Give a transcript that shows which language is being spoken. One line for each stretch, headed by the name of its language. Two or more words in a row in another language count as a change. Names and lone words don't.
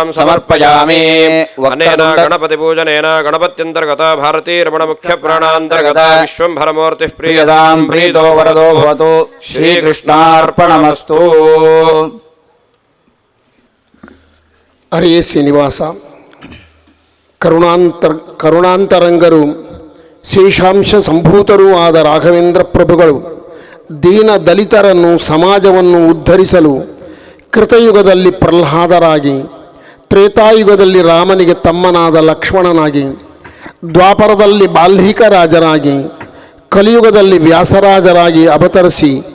Sanskrit: समर्पयामि अनेन गणपतिपूजनेन गणपत्यन्तर्गत भारतीरमण मुख्यप्राणान्तर्गत विश्वम्भरमूर्तिः प्रियतां प्रीतो वरदो भवतु श्रीकृष्णार्पणमस्तु
Kannada: ಹರೇ ಶ್ರೀನಿವಾಸ ಕರುಣಾಂತರಂಗರು ಶೇಷಾಂಶ ಸಂಭೂತರೂ ಆದ ರಾಘವೇಂದ್ರ ಪ್ರಭುಗಳು ದೀನ ದಲಿತರನ್ನು ಸಮಾಜವನ್ನು ಉದ್ಧರಿಸಲು ಕೃತಯುಗದಲ್ಲಿ ಪ್ರಹ್ಲಾದರಾಗಿ, ತ್ರೇತಾಯುಗದಲ್ಲಿ ರಾಮನಿಗೆ ತಮ್ಮನಾದ ಲಕ್ಷ್ಮಣನಾಗಿ, ದ್ವಾಪರದಲ್ಲಿ ಬಾಲ್ಹಿಕ ರಾಜರಾಗಿ, ಕಲಿಯುಗದಲ್ಲಿ ವ್ಯಾಸರಾಜರಾಗಿ ಅವತರಿಸಿ